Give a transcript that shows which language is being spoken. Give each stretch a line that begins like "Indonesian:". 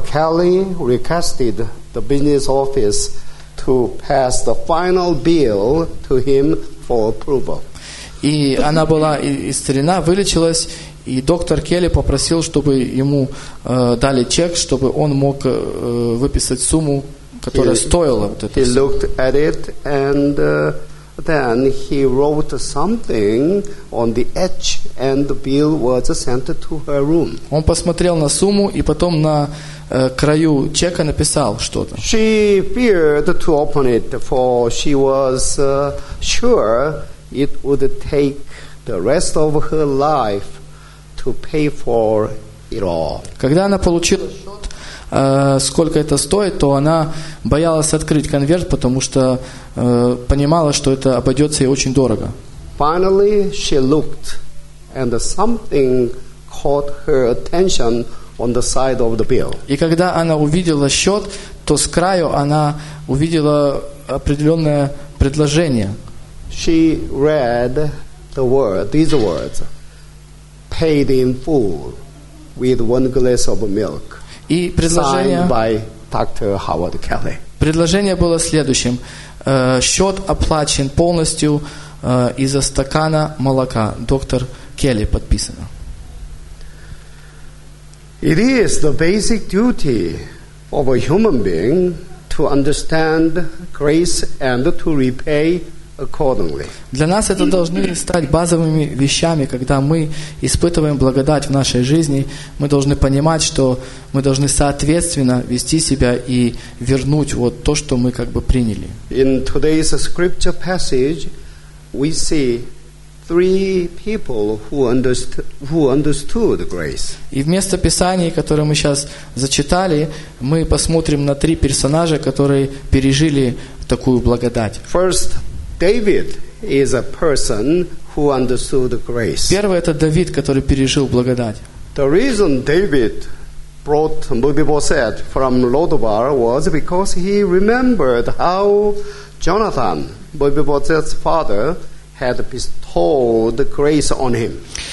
English: Kelly requested the business office to pass the final bill to him for approval.
Russian: И она была исцелена, вылечилась, и доктор Келли попросил, чтобы ему дали чек, чтобы он мог выписать сумму, которая стоила вот это.
English: He looked at it and then he wrote something on the edge, and the bill was sent to her room.
Russian: Он посмотрел на сумму и потом на краю чека написал что-то.
English: She feared to open it, for she was sure it would take the rest of her life to pay for it all.
Russian: Когда она получила счет, сколько это стоит, то она боялась открыть конверт, потому что понимала, что это обойдется ей очень дорого.
English: Finally, she looked, and something caught her attention on the side of the bill.
Russian: И когда она увидела счет, то с краю она увидела определенное предложение.
English: She read the word, these words: paid in full with one glass of milk.
Russian: И предложение,
English: signed by Dr. Howard Kelly.
Russian: Предложение было следующим: счет оплачен полностью из-за стакана молока. Доктор Келли подписано.
English: It is the basic duty of a human being to understand grace and to repay accordingly.
Russian: Для нас это должны стать базовыми вещами, когда мы испытываем благодать в нашей жизни, мы должны понимать, что мы должны соответственно вести себя и вернуть вот то, что мы как бы приняли.
English: In today's scripture passage, we see three people who understood grace.
Russian: И вместо Писания, которое мы сейчас зачитали, мы посмотрим на три персонажа, которые пережили такую благодать.
English: First, David is a person who understood grace.
Russian: Первый — это Давид, который пережил благодать.
English: The reason David brought Mephibosheth from Lodabar was because he remembered how Jonathan, Mephibosheth's father, had bestowed grace on him.